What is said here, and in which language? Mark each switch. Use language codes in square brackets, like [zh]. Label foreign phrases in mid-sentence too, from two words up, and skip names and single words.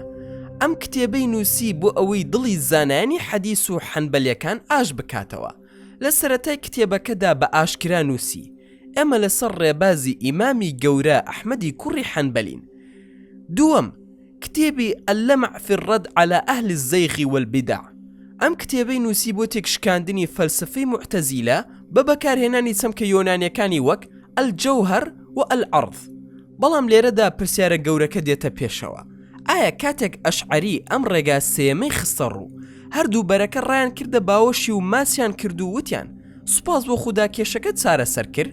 [ckb] ئەم کتێبەی نووسی بۆ ئەوەی دڵی زانایانی حەدیس و حەنبەلیەکان ئاش بکاتەوە. لە سەرەتای کتێبەکەدا بە ئاشکرا نووسی ئێمە لەسەر ڕێبازی ئیمامی گەورە ئەحمەدی کوڕی حەنبەلین. دووەم، کتێبی اللەمع في الرد على أهل الزيغ والبدع. ئەم کتێبەی نووسی بۆ تێکشکاندنی فەلسفەی معتەزیلە بە بەکارهێنانی چەمکە یۆنانیەکانی وەک الجەوهەر و العەرض. بەڵام لێرەدا پرسیارە گەورەکە دێتە پێشەوە: ئایا کاتێک ئەشعەری ئەم ڕێگا سێمەی خستە ڕوو، هەردوو بەرەکە ڕایان کردە باوەشی و ماسیان کرد و وتیان سوپاس بۆ خودا کێشەکە چارەسەر کرد؟